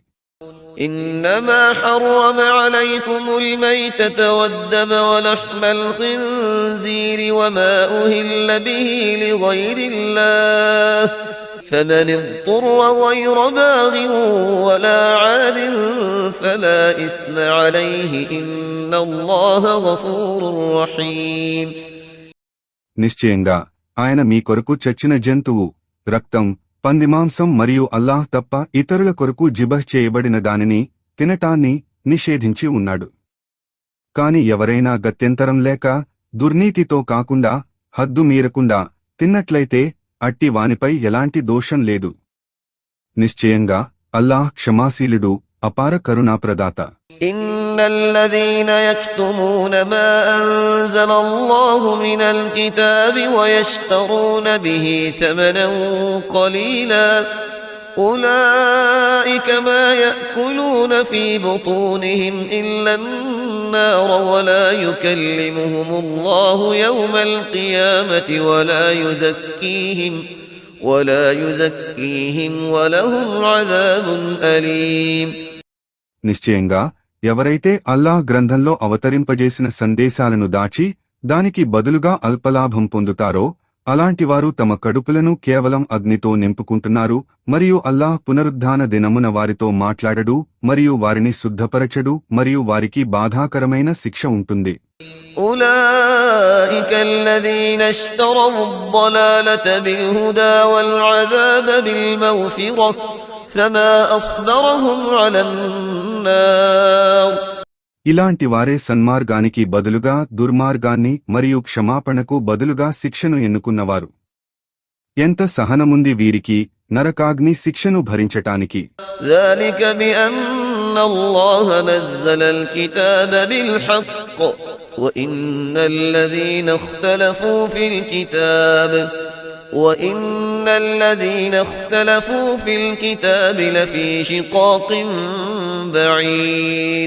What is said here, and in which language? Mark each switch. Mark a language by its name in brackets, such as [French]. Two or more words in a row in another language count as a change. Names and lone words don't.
[Arabic] إنما حرم عليكم الميتة والدم ولحم الخنزير وما أهل به لغير الله فمن اضطر غير باغ ولا عاد فلا إثم عليه إن الله غفور رحيم. [Telugu] నిశ్చయంగా ఆయన మీ కొరకు చచ్చిన జంతువు, రక్తం, పందిమాంసం మరియు అల్లాహ్ తప్ప ఇతరుల కొరకు జిబహ్ చేయబడిన దానిని తినటాన్ని నిషేధించి ఉన్నాడు. కాని ఎవరైనా గత్యంతరం లేక దుర్నీతితో కాకుండా హద్దు మీరకుండా తిన్నట్లయితే అట్టి వానిపై ఎలాంటి దోషం లేదు. నిశ్చయంగా అల్లాహ్ క్షమాశీలుడు, అపార కరుణాప్రదాత. [Arabic] إن الذين يكتمون ما أنزل الله من الكتاب ويشترون به ثمنا قليلا أولئك ما يأكلون في بطونهم إلا النار ولا يكلمهم الله يوم القيامة ولا يزكيهم ولهم عذاب أليم. [Telugu] నిశ్చయంగా ఎవరైతే అల్లాహ్ గ్రంథంలో అవతరింపజేసిన సందేశాలను దాచి దానికి బదులుగా అల్పలాభం పొందుతారో అలాంటివారు తమ కడుపులను కేవలం అగ్నితో నింపుకుంటున్నారు మరియు అల్లాహ్ పునరుద్ధాన దినమున వారితో మాట్లాడడు మరియు వారిని శుద్ధపరచడు మరియు వారికి బాధాకరమైన శిక్ష ఉంటుంది. [Arabic] أولئك الذين اشتروا الضلالة بالهدى والعذاب بالمغفرة فما أصبرهم على النار. [Telugu] ఇలాంటి వారే సన్మార్గానికి బదులుగా దుర్మార్గాన్ని మరియు క్షమాపణకు బదులుగా శిక్షను ఎన్నుకున్నవారు. ఎంత సహనముంది వీరికి నరకాగ్ని శిక్షను భరించటానికి. [Arabic] ذلك بأن الله نزل الكتاب بالحق وإن الذين اختلفوا في الكتاب لفي شقاق بعيد.